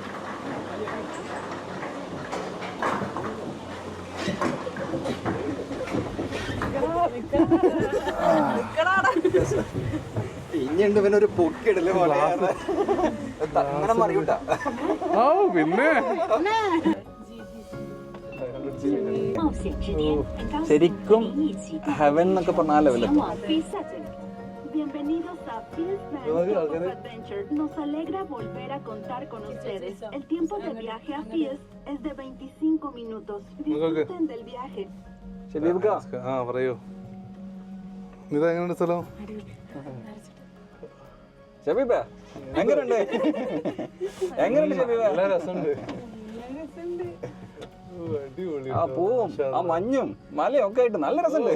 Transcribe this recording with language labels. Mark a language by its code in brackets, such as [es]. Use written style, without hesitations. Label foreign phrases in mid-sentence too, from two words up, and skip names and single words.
[ml] ഇനിയുണ്ട് പിന്നെ ഒരു പൊക്കിടല് പോലെ പിന്നെ ശരിക്കും ഹെവൻ എന്നൊക്കെ പറഞ്ഞ ലെവലെത്തും. [es] Bienvenidos a Fieldland Adventure. Nos alegra volver a contar con ustedes. El tiempo de viaje a Fields es de 25 minutos. Disfruten del viaje. [ml] പറയൂ, ഇതാ എങ്ങനെയുണ്ട് സ്ഥലം? എങ്ങനെയുണ്ട് നല്ല രസമുണ്ട്. ആ പൂവും ആ മഞ്ഞും മലയും ഒക്കെ ആയിട്ട് നല്ല രസമുണ്ട്.